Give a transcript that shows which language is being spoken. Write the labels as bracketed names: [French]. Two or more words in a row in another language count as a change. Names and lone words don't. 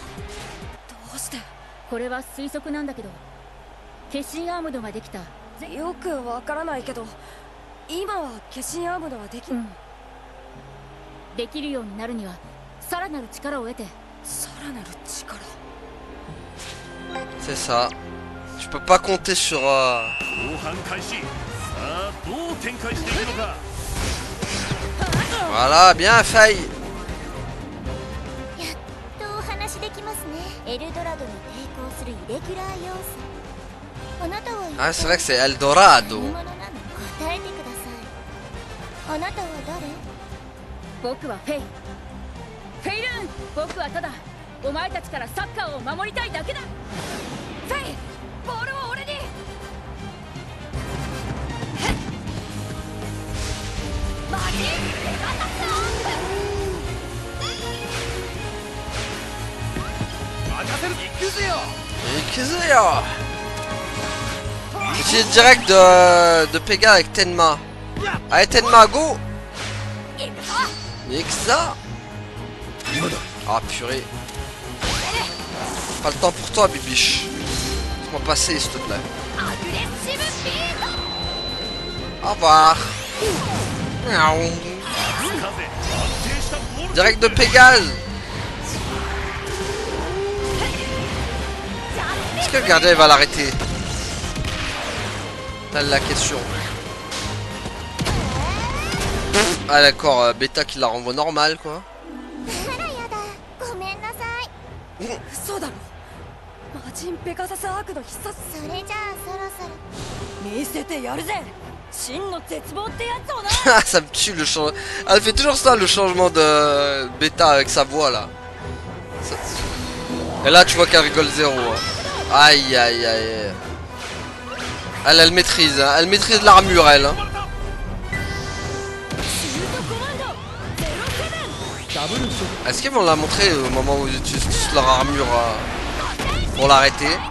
[Japanese] これは推測なんだけど、化身アームドができた。よくわからないけど、今は化身アームドはでき、できるようになるにはさらなる力を得て。さらなる力。 [French] C'est ça. Je peux pas compter sur. Voilà, bien fait. [Japanese] やっとお話できますね。エルドラドに抵抗するイレギュラー要素。あなたは [French] Ah, c'est vrai que c'est Eldorado. [Japanese] 何者なの？答えてください。あなたは誰？僕はフェイ。フェイルーン。僕はただお前たちからサッカーを守りたいだけだ。フェイ、ボールを俺に。マジペガサスオン。任せる。行くぜよ。 [French] J'ai direct de Pega avec Tenma. Allez Tenma, go. Nixa. Ah purée. Pas le temps pour toi Bibiche. Laisse-moi passer s'il te plaît. Au revoir. Miaou. Direct de Pégase. Est-ce que le gardien va l'arrêter? Telle la question. Ah d'accord, Beta qui la renvoie normal quoi. [Japanese] ごめんなさい。嘘だろ。魔人ペガサスアークの必殺。それじゃあそろそろ。見せてやるぜ。真の絶望ってやつをな。 [French] Ça me tue le changement. Elle fait toujours ça le changement de Beta avec sa voix là. Et là tu vois qu'elle rigole zéro. Aïe aïe aïe. Elle maîtrise, hein. Elle maîtrise l'armure elle. Hein. Est-ce qu'ils vont la montrer au moment où ils utilisent tous leur armure pour l'arrêter?